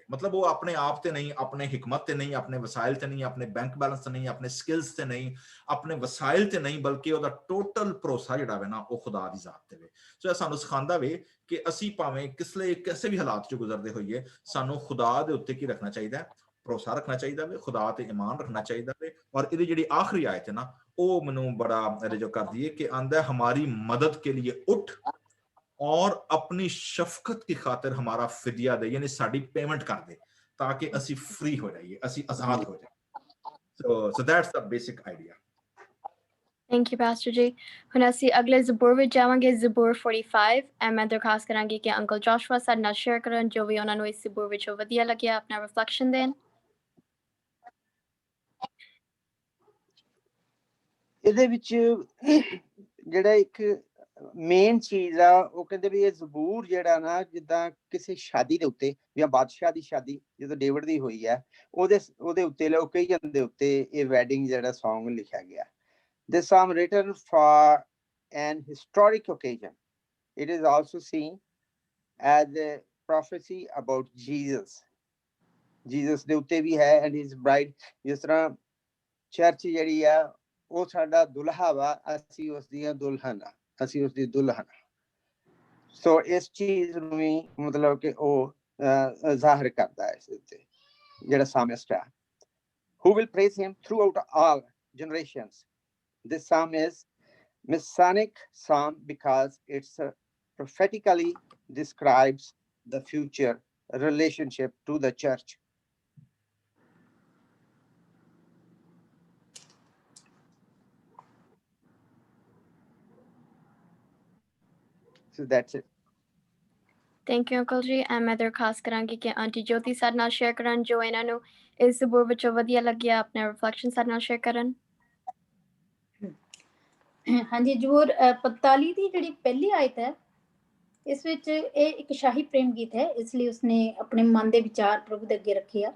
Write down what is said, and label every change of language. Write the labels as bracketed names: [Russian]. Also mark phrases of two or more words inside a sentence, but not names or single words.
[Punjabi] ਮਤਲਬ ਉਹ ਆਪਣੇ ਆਪ ਤੇ ਨਹੀਂ, ਆਪਣੇ ਹਿਕਮਤ ਤੇ ਨਹੀਂ, ਆਪਣੇ ਵਸਾਇਲ ਤੇ ਨਹੀਂ, ਆਪਣੇ [English] bank balance [Punjabi] ਤੇ ਨਹੀਂ, ਆਪਣੇ ਸਕਿੱਲਸ ਤੇ ਨਹੀਂ, ਆਪਣੇ ਵਸਾਇਲ ਤੇ ਨਹੀਂ, ਬਲਕਿ ਉਹਦਾ ਟੋਟਲ ਭਰੋਸਾ ਜਿਹੜਾ ਵੇ ਨਾ ਉਹ ਖੁਦਾ ਦੀ ਜ਼ਾਤ ਤੇ ਵੇ। ਸੋ ਇਹ ਸਾਨੂੰ ਸਿਖਾਉਂਦਾ ਵੇ ਕਿ ਅਸੀਂ ਭਾਵੇਂ ਕਿਸੇ ਵੀ ਹਾਲਾਤ 'ਚ ਗੁਜ਼ਰਦੇ ਹੋਈਏ, ਸਾਨੂੰ ਖੁਦਾ ਦੇ ਉੱਤੇ ਕੀ ਰੱਖਣਾ ਚਾਹੀਦਾ ਹੈ? ਭਰੋਸਾ ਰੱਖਣਾ ਚਾਹੀਦਾ ਵੇ, ਖੁਦਾ ਤੇ ਈਮਾਨ ਰੱਖਣਾ ਚਾਹੀਦਾ ਵੇ। ਔਰ ਇਹਦੀ ਜਿਹੜੀ ਆਖਰੀ ਆਇਤ ਹੈ ਨਾ ਉਹ ਮੈਨੂੰ ਬੜਾ ਰਿਜੋ ਕਰਦੀ ਹੈ ਕਿ ਆਂਦਾ [Urdu] ہماری مدد کے لیے اٹھ اور اپنی شفقت کی خاطر ہمارا فدیہ دے, [Punjabi] ਯਾਨੀ ਸਾਡੀ ਪੇਮੈਂਟ ਕਰ ਦੇ ਤਾਕਿ ਅਸੀਂ [Urdu] فری ہو جائیے, ਅਸੀਂ آزاد ہو جائیے. [English] so that's the basic idea। Thank you, Pastor Ji. [Punjabi] ਹੁਣ ਅਸੀਂ ਅਗਲੇ ਜ਼ਬੂਰ ਵਿੱਚ ਜਾਵਾਂਗੇ, ਜ਼ਬੂਰ 45, ਐ ਮੈਂ ਦਰਖਾਸਤ ਕਰਾਂਗੀ ਕਿ ਅੰਕਲ ਜੋਸ਼ੂਆ ਸਾਡੇ ਨਾਲ ਸ਼ੇਅਰ ਕਰਨ ਜੋ ਵੀ ਉਹਨਾਂ ਨੂੰ ਇਸ ਜ਼ਬੂਰ ਵਿੱਚੋਂ ਵਧੀਆ ਲੱਗਿਆ, ਆਪਣਾ ਰਿਫਲੈਕਸ਼ਨ ਦੇਣ। ਇਹਦੇ ਵਿੱਚ ਜਿਹੜਾ ਇੱਕ ਮੇਨ ਚੀਜ਼ ਆ ਉਹ ਕਹਿੰਦੇ ਵੀ ਇਹ ਜ਼ਬੂਰ ਜਿਹੜਾ ਨਾ ਜਿੱਦਾਂ ਕਿਸੇ ਸ਼ਾਦੀ ਦੇ ਉੱਤੇ ਜਾਂ ਬਾਦਸ਼ਾਹ ਦੀ ਸ਼ਾਦੀ ਜਦੋਂ ਡੇਵਿਡ ਦੀ ਹੋਈ ਹੈ ਉਹਦੇ ਉੱਤੇ ਲੋਕੇਸ਼ਨ ਦੇ ਉੱਤੇ ਇਹ ਵੈਡਿੰਗ ਜਿਹੜਾ Song ਲਿਖਿਆ ਗਿਆ। [English] This psalm written for an historic occasion. It is also seen as a prophecy about Jesus. [Punjabi] Jesus ਦੇ ਉੱਤੇ ਵੀ ਹੈ [English] and his bride। [Punjabi] ਜਿਸ ਤਰ੍ਹਾਂ ਚਰਚ ਜਿਹੜੀ ਆ ਉਹ ਸਾਡਾ ਦੁਲਹਾ ਵਾ, ਅਸੀਂ ਉਸ ਦੀਆਂ ਦੁਲਹਨ ਆ, ਅਸੀਂ ਉਸ ਦੀ ਦੁਲਹਨ। ਸੋ ਇਸ ਚੀਜ਼ ਨੂੰ ਵੀ ਮਤਲਬ ਕਿ ਉਹ ਜ਼ਾਹਿਰ ਕਰਦਾ ਹੈ ਇਸ ਉੱਤੇ ਜਿਹੜਾ ਸਾਮਿਸਟ ਹੈ। [English] Who will praise him throughout all generations? This psalm is Messianic psalm because it prophetically describes the future relationship to the church. So that's it. Thank you, Uncle Ji. [Punjabi] ਮੈਂ ਦਰਖਾਸਤ ਕਰਾਂਗੀ ਕਿ ਆਂਟੀ ਜੋਤੀ ਸਾਡੇ ਨਾਲ ਸ਼ੇਅਰ ਕਰਨ ਜੋ ਇਹਨਾਂ ਨੂੰ ਇਸ ਜ਼ਬੂਰ ਵਿੱਚੋਂ ਵਧੀਆ ਲੱਗਿਆ, ਆਪਣਾ ਰਿਫਲੈਕਸ਼ਨ ਸਾਡੇ ਨਾਲ ਸ਼ੇਅਰ ਕਰਨ। ਹਾਂਜੀ, ਜ਼ਬੂਰ 45 ਦੀ ਜਿਹੜੀ ਪਹਿਲੀ ਆਇਤ ਹੈ ਇਸ ਵਿੱਚ ਇਹ ਇੱਕ ਸ਼ਾਹੀ ਪ੍ਰੇਮ ਗੀਤ ਹੈ, ਇਸ ਲਈ ਉਸਨੇ ਆਪਣੇ ਮਨ ਦੇ ਵਿਚਾਰ ਪ੍ਰਭੂ ਦੇ ਅੱਗੇ ਰੱਖੇ ਆ।